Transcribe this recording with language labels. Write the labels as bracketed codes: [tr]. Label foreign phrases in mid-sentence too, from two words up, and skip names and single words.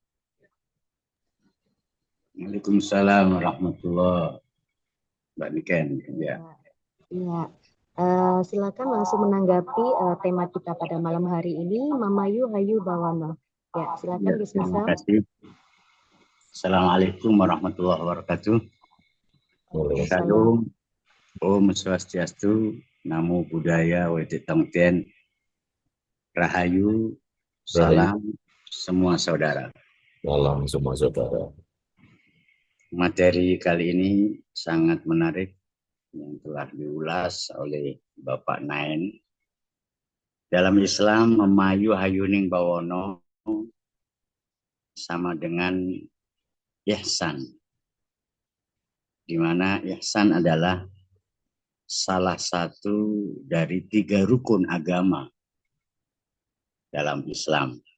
[ar] Waalaikumsalam warahmatullahi [id] Mbak Niken. Ya. Iya. Silakan langsung menanggapi tema kita pada malam hari ini, Mamayu Hayu Bawono. Ya, silakan Gus Nizam. Terima kasih. [ar] Assalamualaikum warahmatullahi wabarakatuh. [id] Salam, Om Swastiastu, Namo Buddhaya, Wedit Tongtien, Rahayu, salam semua saudara. Salam semua saudara. Materi kali ini sangat menarik yang telah diulas oleh Bapak Nain. Dalam Islam, Mamayu Hayuning Bawono sama dengan ihsan, di mana ihsan adalah salah satu dari 3 rukun agama dalam Islam.